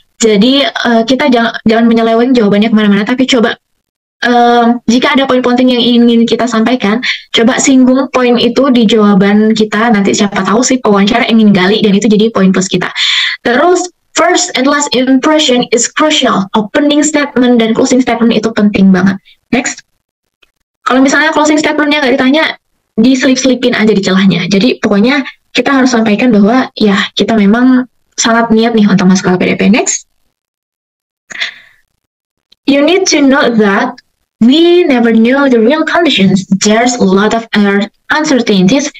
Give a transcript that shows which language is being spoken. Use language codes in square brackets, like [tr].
[id] Jadi kita jangan menyeleweng jawabannya kemana-mana, tapi coba jika ada poin penting yang ingin kita sampaikan, coba singgung poin itu di jawaban kita. Nanti siapa tahu sih pewawancara ingin gali dan itu jadi poin plus kita. Terus [en] first and last impression is crucial. Opening statement [id] dan [en] closing statement [id] itu penting banget. [en] Next. [id] Kalau misalnya closing statementnya nggak ditanya, diselip-selipin aja di celahnya. Jadi pokoknya kita harus sampaikan bahwa ya kita memang sangat niat nih untuk masuk LPDP. [en] Next. You need to know that we never know the real conditions. There's a lot of uncertainties.